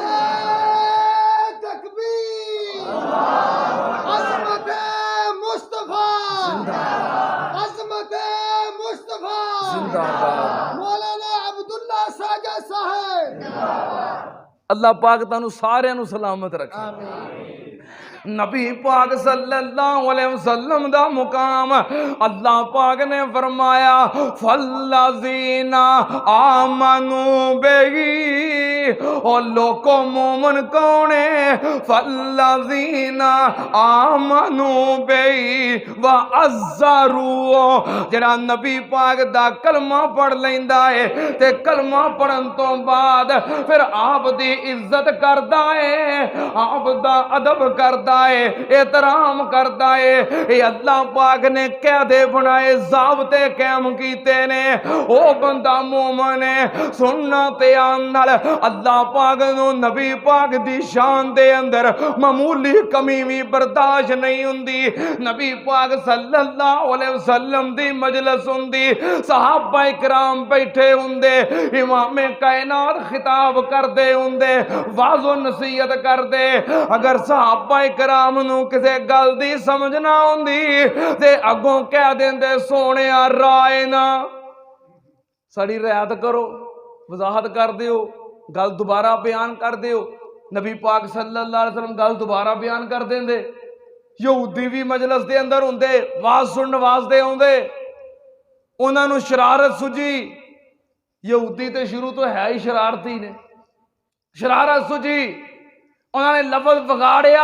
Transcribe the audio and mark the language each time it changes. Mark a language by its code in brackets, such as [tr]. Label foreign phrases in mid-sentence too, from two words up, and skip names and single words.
[pa] اللہ پاک تانوں ساریاں نوں سلامت رکھے. نبی پاک [ar] صلى الله عليه وسلم [pa] دا مقام اللہ پاک نے فرمایا [ar] فالذين آمنوا به, [pa] اور لوکو مومن کون ہے? [ar] فالذين آمنوا به وعزروه, [pa] جیہڑا نبی پاک دا کلمہ پڑھ لیندا ہے تے کلمہ پڑھن توں بعد فیر آپ دی عزت کردا ہے، آپ دا ادب کردا ہے، احترام کرتا ہے. یہ اللہ پاک نے کہدے بنائے، ضابطے قائم کیتے نے. او بندہ مومن ہے، سننا تے آن نال اللہ پاک نوں نبی پاک دی شان دے اندر معمولی کمی بھی برداشت نہیں ہندی. نبی پاک [ar] صلى الله عليه وسلم [pa] دی مجلس ہندی، صحابہ اکرام بیٹھے ہندے، امام کائنات خطاب کردے ہندے، وعظ و نصیحت کردے. اگر صحابہ اکرام نوں کسے گل دی سمجھ نہ آؤندی تے اگوں کہہ دیندے سوہنیا رای نا ساڈی رعایت کرو، وضاحت کر دیو، گل دوبارہ بیان کر دیو. نبی پاک [ar] صلى الله عليه وسلم [pa] گل دوبارہ بیان کر دیندے، یہودی بھی مجلس کے اندر ہوں گے، وعظ سننے واسطے آؤندے، انہوں نے شرارت سوجھی. یہودی تو شروع توں ہے ہی شرارتی نے، شرارت سوجھی، انہوں نے لفظ بگاڑیا.